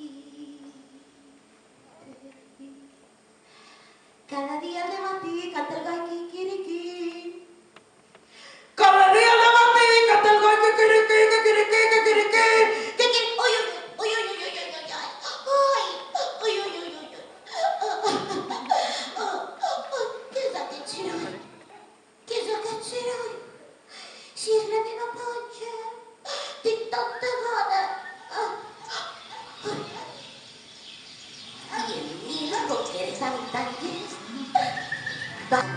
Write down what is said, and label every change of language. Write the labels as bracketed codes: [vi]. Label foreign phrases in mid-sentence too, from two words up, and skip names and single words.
[ca] Cada dia al dematí canta el gall quiquiriquí. Cada dia al dematí canta el gall quiquiriquí, quiquiriquí, quiquiriquí. Ui, ui, ui, ui, ui, ui, ui, ui. Ai, ui, ui, ui, ui, ui. Què és aquest soroll? Què és aquest soroll? Si és la meva panxa, tinc tanta gana. I en Nil, com que era tan llest, va...